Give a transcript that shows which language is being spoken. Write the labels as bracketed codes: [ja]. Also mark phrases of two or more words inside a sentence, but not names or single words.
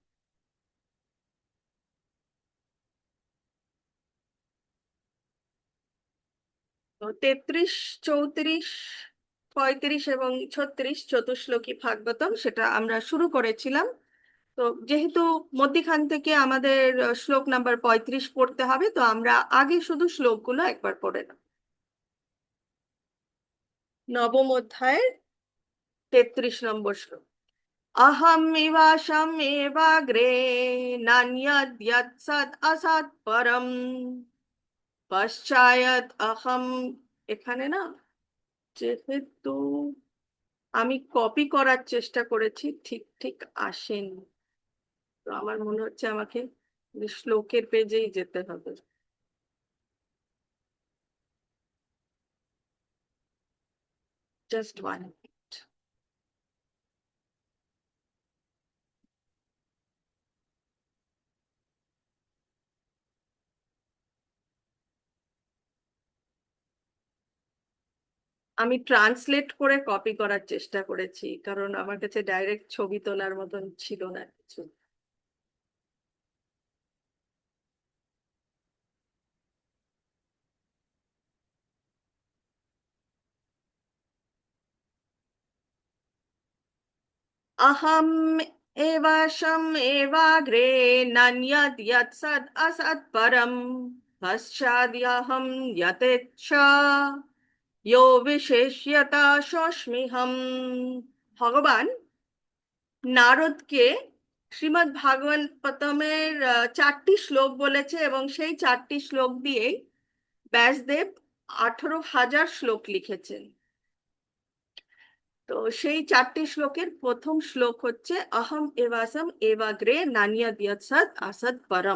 [bn] তো 33, 34, 35 এবং 36 চতুশ্লোকী ভাগবতম সেটা আমরা শুরু করেছিলাম। তো যেহেতু মধ্যিখান থেকে আমাদের শ্লোক নাম্বার 35 পড়তে হবে, তো আমরা আগে শুধু শ্লোকগুলো একবার পড়ে নেব। নবম অধ্যায়ের 33 নম্বর শ্লোক। [sa] अहम विवाशम एवाग्रे नान्यद् यत् सत् असत् परम पश्चायत् अहम। [bn] এখানে না, যেহেতু আমি কপি করার চেষ্টা করেছি, ঠিক ঠিক আসেনি, তো আমার মনে হচ্ছে আমাকে শ্লোকের পেজেই যেতে হবে। [en] just one. [bn] আমি ট্রান্সলেট করে কপি করার চেষ্টা করেছি, কারণ আমার কাছে ডাইরেক্ট ছবি তোলার মতন ছিল না কিছু। [sa] अहम एवाशम एवाग्रे नान्यद् यत् सद् असत् परम पश्चाद्यहं यतेच्छ यो विशेष्यता शोष्मिहम्। [bn] ভগবান নারদকে শ্রীমদ্ ভাগবতমের 4টি শ্লোক বলেছে, এবং সেই 4টি শ্লোক দিয়েই ব্যাসদেব 18,000 শ্লোক লিখেছেন। তো সেই 4টি শ্লোকের প্রথম শ্লোক হচ্ছে [sa] অহম এবাসম এবাগ্রে নানিয়াদিয়াত সৎ আসৎ পরম।